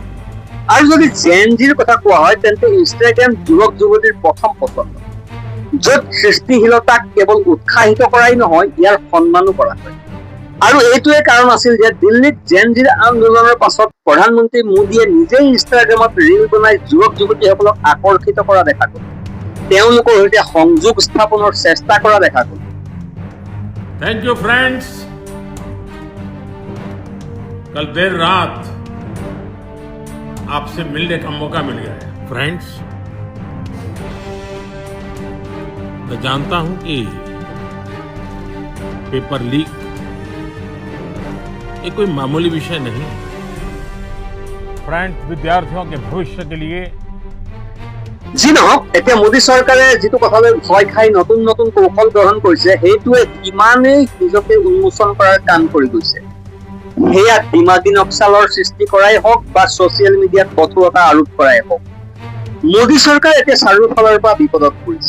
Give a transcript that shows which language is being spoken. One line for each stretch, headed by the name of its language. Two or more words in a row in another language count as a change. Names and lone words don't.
Assamese: আৰু যদি জেন জিৰ কথা কোৱা হয় তেন্তে ইনষ্টাগ্ৰাম যুৱক যুৱতীৰ প্ৰথম পছন্দ, য'ত সৃষ্টিশীলতাক কেৱল উৎসাহিত কৰাই নহয়, ইয়াৰ সন্মানো কৰা হয়। আৰু এইটোৱে কাৰণ আছিল যে দিল্লীত জেন জিৰ আন্দোলনৰ পাছত প্ৰধানমন্ত্ৰী মোদীয়ে নিজেই ইনষ্টাগ্ৰামত ৰীল বনাই যুৱক যুৱতীসকলক আকৰ্ষিত কৰা দেখা গ'ল, তেওঁলোকৰ সৈতে সংযোগ স্থাপনৰ চেষ্টা কৰা দেখা গ'ল।
English: Thank you friends.
Hindi: कल देर रात आपसे मिलने का मौका मिल गया है। फ्रेंड्स, मैं जानता हूं कि पेपर लीक ये कोई मामूली विषय नहीं। फ्रेंड्स, विद्यार्थियों के भविष्य के लिए
Assamese: যি নহওক, এতিয়া মোদী চৰকাৰে যিটো কথালৈ ভয় খাই নতুন নতুন কৌশল গ্ৰহণ কৰিছে, সেইটোৱে কিমানেই নিজকে উন্মোচন কৰাৰ কাম কৰি গৈছে। সেয়া দিমাগী নক্সালৰ সৃষ্টি কৰাই হওক বা
English: social media
Assamese: কঠোৰতা আৰোপ কৰাই হওক, মোদী চৰকাৰ এতিয়া চাৰিওফালৰ পৰা বিপদত পৰিছে।